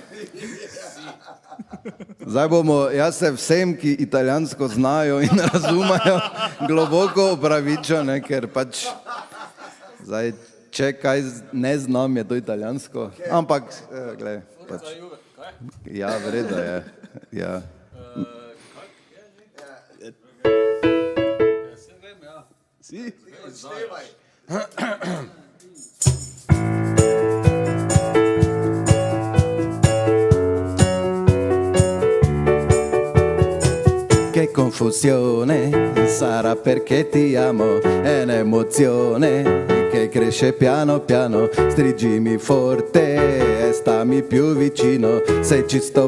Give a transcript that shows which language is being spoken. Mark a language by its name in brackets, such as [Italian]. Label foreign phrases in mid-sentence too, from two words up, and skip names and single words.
[Slovenian] Zdaj bomo, jaz se vsem, ki italijansko znajo in razumejo, globoko opravičil, ne, ker pač zdaj, če kaj ne znam, je to italijansko, ampak, glej, pač, ja, vredo je, ja. [Italian] Si? Che confusione sarà perché ti amo, è un'emozione che cresce piano piano, stringimi forte e stammi più vicino, se ci sto